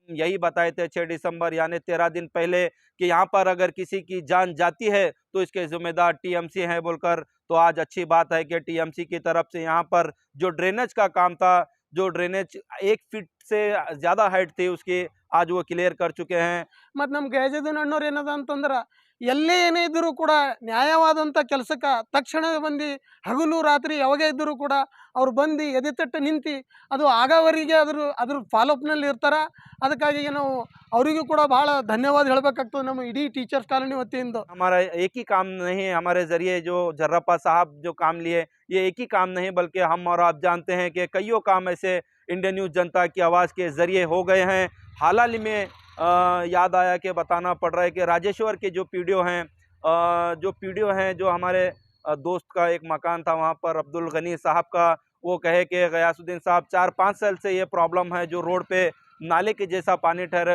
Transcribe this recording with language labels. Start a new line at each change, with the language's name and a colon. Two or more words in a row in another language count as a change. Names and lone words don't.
Hindi: यही बताए थे 6 दिसंबर यानी 13 दिन पहले कि यहाँ पर अगर किसी की जान जाती है तो इसके जिम्मेदार टीएमसी हैं बोलकर। तो आज अच्छी बात है कि टीएमसी की तरफ से यहाँ पर जो ड्रेनेज का काम था, जो ड्रेनेज 1 फीट से ज़्यादा हाइट थी उसकी, आज वो क्लियर कर चुके हैं।
Kannada: ಮತ್ತು ನಮ್ಮ ಗಜದಿನ ಅಣ್ಣವ್ರು ಏನದ ಅಂತಂದ್ರೆ ಎಲ್ಲೇ ಏನೇ ಇದ್ದರೂ ಕೂಡ ನ್ಯಾಯವಾದಂಥ ಕೆಲಸಕ್ಕೆ ತಕ್ಷಣವೇ ಬಂದು ಹಗಲು ರಾತ್ರಿ ಯಾವಾಗೇ ಇದ್ದರೂ ಕೂಡ ಅವ್ರು ಬಂದು ಎದೆತಟ್ಟು ನಿಂತು ಅದು ಆಗೋವರೆಗೆ ಅದ್ರ ಫಾಲೋಅಪ್ನಲ್ಲಿ ಇರ್ತಾರೆ. ಅದಕ್ಕಾಗಿ ನಾವು ಅವರಿಗೂ ಕೂಡ ಭಾಳ ಧನ್ಯವಾದ ಹೇಳಬೇಕಾಗ್ತದೆ ನಮ್ಮ ಇಡೀ ಟೀಚರ್ಸ್ ಕಾಲೋನಿ ವತಿಯಿಂದ.
Hindi: हमारा एक ही काम नहीं, हमारे जरिए जो जर्राप्पा साहब जो काम लिए, ये एक ही काम नहीं बल्कि हम और आप जानते हैं कि कईयों काम ऐसे इंडियन न्यूज़ जनता की आवाज़ के ज़रिए हो गए हैं। हाल ही में याद आया कि बताना पड़ रहा है कि राजेश्वर के जो पीडीओ हैं, जो हमारे दोस्त का एक मकान था वहाँ पर अब्दुल गनी साहब का, वो कहे कि गयासुद्दीन साहब 4-5 साल से ये प्रॉब्लम है, जो रोड पे नाले के जैसा पानी ठहरे।